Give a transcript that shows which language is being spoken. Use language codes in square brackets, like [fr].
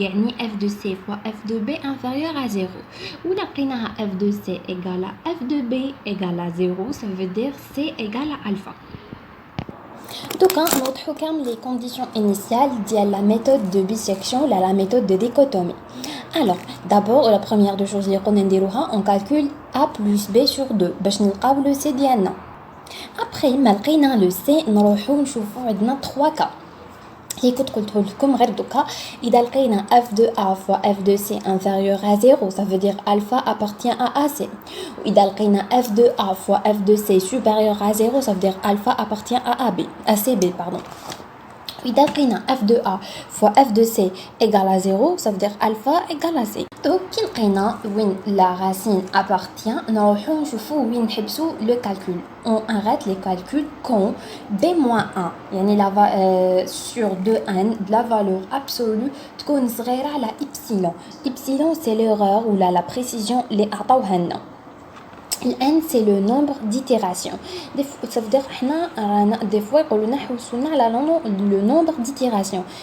[fr] يعني f de C fois f de B inférieur à 0. Ou la f de C égale à f de B égale à 0, ça veut dire C égale à alpha. Donc, on retrouve les conditions initiales de la méthode de bisection ou la méthode de dichotomie. Alors, d'abord, la première des choses on calcule A plus B sur 2 [ar] باش نلقاو [fr] le C ديالنا. [ar] Après, ما لقينا le C, نروحو نشوفو عندنا [fr] 3 cas. [ar] هي كنت قلت لكم غير دوكا إذا لقينا [fr] f de A fois f de C inférieur à 0, ça veut dire alpha appartient à AC. [ar] وإذا لقينا [fr] f de A fois f de C supérieur à 0, ça veut dire alpha appartient à CB, pardon. [ar] إذا لقينا [fr] f de A fois f de C égale à 0, ça veut dire alpha égale à C. Donc, [ar] كي لقينا وين [fr] la racine appartient, [ar] نروحو نشوفو وين نحبسو [fr] le calcul. On arrête les calculs quand b-1 يعني sur 2n de la valeur absolue [ar] تكون صغيرة على [fr] epsilon. Epsilon c'est l'erreur ou la précision [ar] اللي عطاوها لنا. [fr] n c'est le nombre d'itérations. Ça veut dire que des fois [ar] يقولوا حوسونا على [fr] le nombre d'itérations.